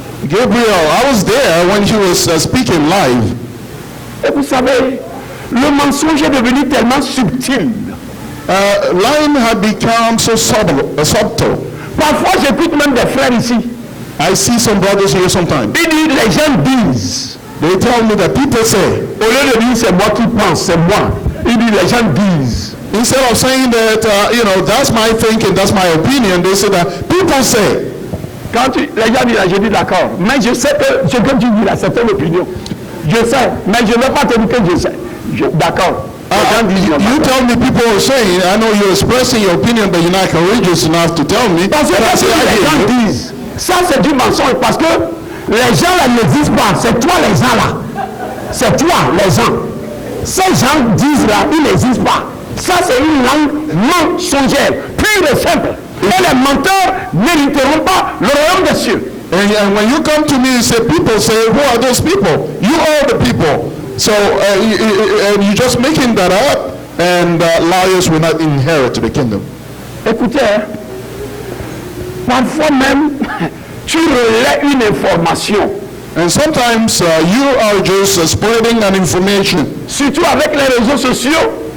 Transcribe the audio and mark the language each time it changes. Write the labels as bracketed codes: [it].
[en] Gabriel, I was there when he was speaking live. [fr] Et vous savez, le mensonge est devenu tellement subtil. [en] Lying had become so subtle. [fr] Parfois, j'écoute même des frères ici. [en] I see some brothers here sometimes. [fr] Ils disent, les gens disent. [en] They tell me that people say. [fr] Au lieu de dire c'est moi qui pense, c'est moi. Ils disent les gens disent. [en] Instead of saying that, that's my thinking, that's my opinion, they say that people say. [fr] Quand les gens disent, je dis d'accord, mais je sais que ce que tu dis là, c'est ton opinion. Je sais, mais je ne vais pas te dire que je sais. D'accord. [en] You tell me people are saying, I know you're expressing your opinion, but you're not courageous enough to tell me. [fr] Parce que les gens disent, ça c'est du mensonge, parce que les gens là ne disent pas, c'est toi les gens là. C'est toi les gens. Ces gens disent là, ils n'existent pas. Ça c'est une langue mensongère, pure et simple. Et les menteurs n'hériteront pas le royaume des cieux. [en] And when you come to me, you say, people say, who are those people? You are the people. So you're just making that up, and liars will not inherit the kingdom. [fr] Écoutez, parfois même, tu relais une information. [en] And sometimes you are just spreading an information. [fr] Surtout avec les réseaux sociaux.